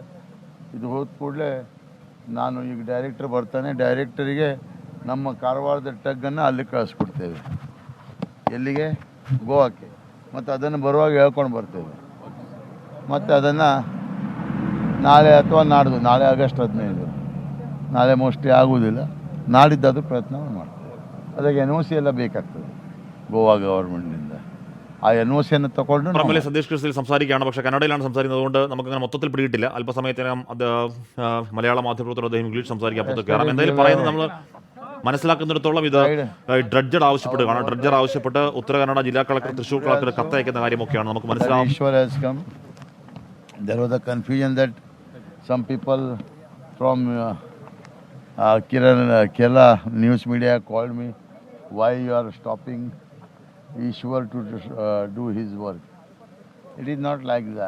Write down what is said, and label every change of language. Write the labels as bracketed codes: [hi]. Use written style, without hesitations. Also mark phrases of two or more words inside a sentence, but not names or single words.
[kn] ಇದು ಹೋದ ಕೂಡಲೇ ನಾನು ಈಗ ಡೈರೆಕ್ಟರ್ ಬರ್ತಾನೆ, ಡೈರೆಕ್ಟರಿಗೆ ನಮ್ಮ ಕಾರವಾರದ ಟಗ್ಗನ್ನು ಅಲ್ಲಿ ಕಳಿಸ್ಕೊಡ್ತೇವೆ, ಎಲ್ಲಿಗೆ, ಗೋವಾಕ್ಕೆ. ಮತ್ತು ಅದನ್ನು ಬರುವಾಗ ಹೇಳ್ಕೊಂಡು ಬರ್ತೇವೆ. ಮತ್ತು ಅದನ್ನು ನಾಳೆ ಅಥವಾ ನಾಡ್ದು, ನಾಳೆ ಆಗಸ್ಟ್ 15, ನಾಳೆ ಮೋಸ್ಟ್ಲಿ ಆಗುವುದಿಲ್ಲ, ನಾಡಿದ್ದು ಪ್ರಯತ್ನ ಮಾಡ್ತೇವೆ. ಅದಕ್ಕೆ NOC ಎಲ್ಲ ಬೇಕಾಗ್ತದೆ ಗೋವಾ ಗವರ್ಮೆಂಟ್ನಿಂದ. ಆ NOC ತಗೊಂಡು [ml] പുറമെ സതീഷ് കൃഷ്ണയിൽ സംസാരിക്കുകയാണ്. പക്ഷേ കന്നഡയിലാണ് സംസാരിക്കുന്നത്, അതുകൊണ്ട് നമുക്കങ്ങനെ മൊത്തത്തിൽ പിടിയിട്ടില്ല. അല്പസമയത്തിനകം അത് മലയാള മാധ്യമപ്രവർത്തകർ അദ്ദേഹം ഇംഗ്ലീഷ് സംസാരിക്കാൻ പുറത്ത് കയറാം. എന്തായാലും പറയുന്നത് നമ്മൾ മനസ്സിലാക്കുന്നിടത്തോളം ഇത് ഡ്രഡ്ജർ ആവശ്യപ്പെടുകയാണ്. ഡ്രഡ്ജർ ആവശ്യപ്പെട്ട് ഉത്തര കന്നഡ ജില്ലാ കളക്ടർ, തൃശ്ശൂർ കളക്ടർ കത്തയക്കുന്ന കാര്യമൊക്കെയാണ് നമുക്ക് മനസ്സിലാവും. [en] There was a confusion that some people from Kerala news media called me, why you are stopping Ishwar to do his work. It is not like that.